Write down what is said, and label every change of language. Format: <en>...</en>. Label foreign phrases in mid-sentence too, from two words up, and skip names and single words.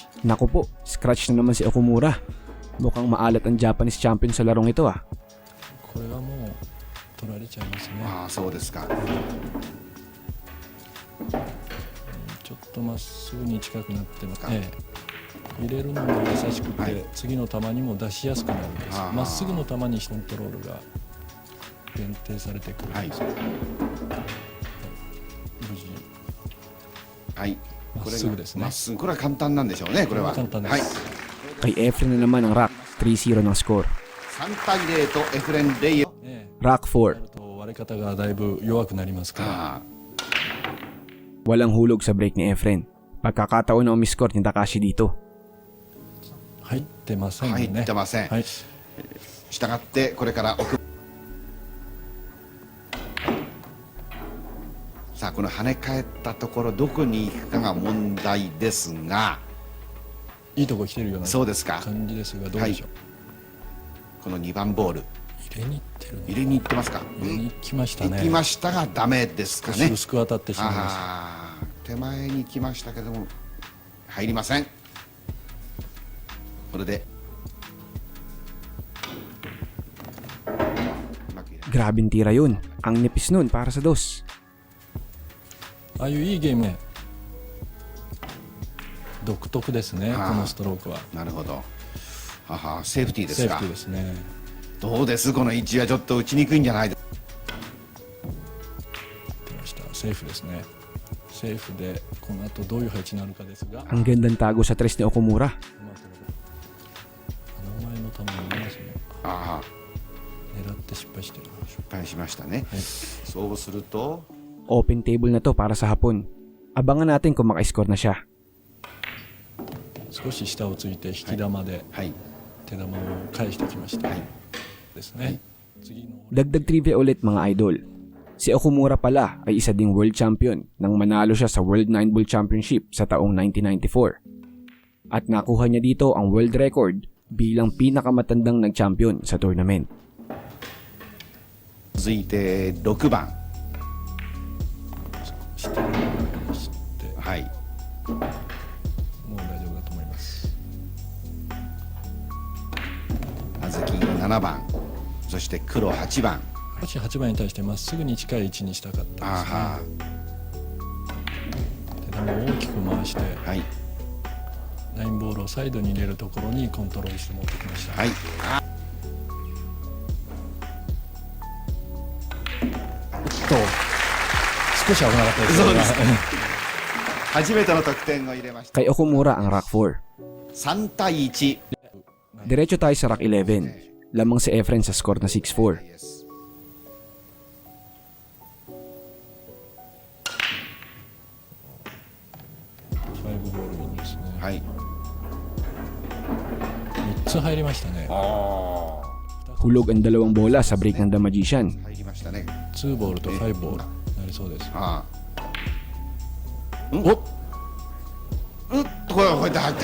<tl>Naku po, scratch na naman si Okumura. Mukhang maalat ang</tl> <en>Japanese champion</en> <tl>sa larong ito ah.</tl> <ja>これはもう取られちゃいますね。そうですか。ちょっとまっすぐに近くなってます、か入れるのも優しくて、はい次の球にも出しやすくなるんです。まっすぐの球にコントロールが限定されてくるんです、無事はい、まっすぐですね。まっすぐ、これは簡単なんでしょうね。これは簡単です、はい、</ja> <tl>Kay Efren na naman ang rack. 3-0 ng score.</tl> <ja>3 対0とエフレン・レイエス。</ja> <tl>Rack 4.</tl> <ja>なると割れ方がだいぶ弱くなりますから、</ja> <tl>Walang hulog sa break ni Efren. Pagkakataon na umiscore ni Takashi dito.</tl> <ja>入ってませんね。入ってません。はい、したがってこれから奥、さあこの跳ね返ったところどこに行くかが問題ですが、いいとこ来てるようなそうですか。感じですが、どうでしょう、この2番ボール入れに行ってるの。入れに行ってますか。入れに行きましたね。行きましたがダメですか少しね。薄く当たってしまいました。手前に行きましたけども入りません。これでうまく入れ</ja> <tl>Grabing tira yun. Ang nipis nun para sa dos.</tl> <ja>ああいういいゲームね、独特ですね、このストロークは。なるほど。セーフティーですか。セーフティーですね。どうです、この位置はちょっと打ちにくいんじゃないですか。出ました、セーフですね。セーフでこの後どういう配置になるかですが、</ja> <tl>Ang gandang tago sa tres ni Okumura.</tl> <ja>名前の球に見えますね。狙って失敗してる。失敗しましたね。そうすると</ja> <en>Open table</en> <tl>na to para sa hapon. Abangan natin kung maka-score na siya.</tl> <ja>少し下をついて引き玉ではい手玉を返してきました、はいですね。次の</ja> <tl>Dagdag trivia ulit mga idol. Si Okumura pala ay isa ding</tl> <en>world champion</en> <tl>nang manalo siya sa World 9 Ball Championship sa taong 1994. At nakuha niya dito ang</tl> <en>world record</en> <tl>bilang pinakamatandang nag-champion sa tournament.</tl> <ja>続いて6番。下を出してはいもう大丈夫だと思います。小豆7番、そして黒8番。もし8番に対してまっすぐに近い位置にしたかったですね。手玉を大きく回してはいラインボールをサイドに入れるところにコントロールして持ってきました。はい少し危なかったですそうです初めての得点を入れました。</ja> <tl>Kay Okumura ang rack 4.</tl> <ja>3対1。</ja> <tl>Diretso tayo sa rack 11. Lamang si Efren sa score na 6-4.</tl> <ja>Fiveボールインですね。はい 3つ入りましたね。</ja> <tl>Hulog ang dalawang bola sa break ng The Magician.</tl> <ja>入りましたね。 2ボールと5ボールになりそうです。これはこうやって入った。</ja>